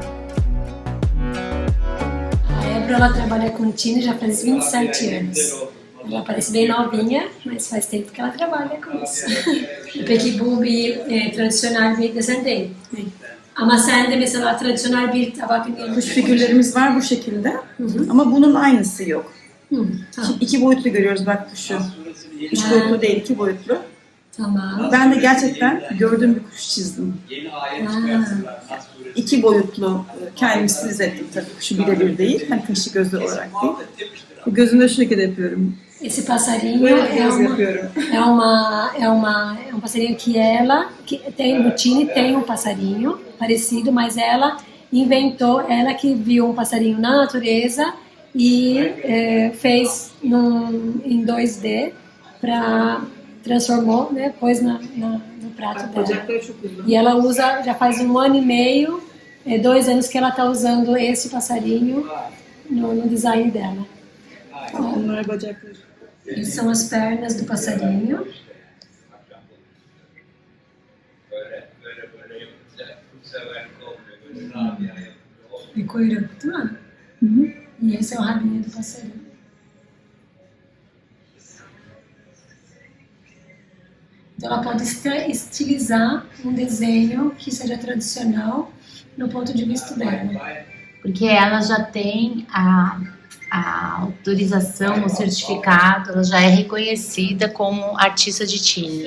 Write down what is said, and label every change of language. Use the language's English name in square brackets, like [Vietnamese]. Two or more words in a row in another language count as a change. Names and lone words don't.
[Portuguese] Ela trabalha com Çini já faz 27 anos. Ela parece bem novinha, mas faz tempo que ela trabalha com isso. [Turkish] Peki bu bir tradisyonel bir desen değil. Ama sende mesela tradisyonel bir tabak Kuş figürlerimiz var bu şekilde ama bunun aynısı yok. Tamam. İki boyutlu görüyoruz bak kuşu. Üç boyutlu değil, iki boyutlu. Tamam. Ben de gerçekten gördüğüm bir kuş çizdim. İki boyutlu kendimi stilize ettim tabii. Kuşu birebir değil, hani kaşı gözü olarak değil. Gözümde şu şekilde yapıyorum. [Portuguese] Esse passarinho [Turkish] Böyle [Portuguese] é [Turkish] göz [Portuguese] uma, [Turkish] yapıyorum. [Portuguese] é um passarinho que ela, que tem, no Tini tem um passarinho parecido, mas ela inventou, ela que viu um passarinho na natureza e fez em 2D transformou, né, pôs no prato dela. [Turkish] Bacakları çok uzun. [Portuguese] E ela usa, já faz 1 ano e meio, 2 anos que ela está usando esse passarinho no design dela. [Turkish] Bunlar bacakları. [Portuguese] Essas são as pernas do passarinho. [Turkish] E kuyruk, değil mi? [Portuguese] E esse é o rabinho do passarinho. Então ela pode estilizar um desenho que seja tradicional no ponto de vista dela. Porque ela já tem a autorização, o certificado, ela já é reconhecida como artista de Tini.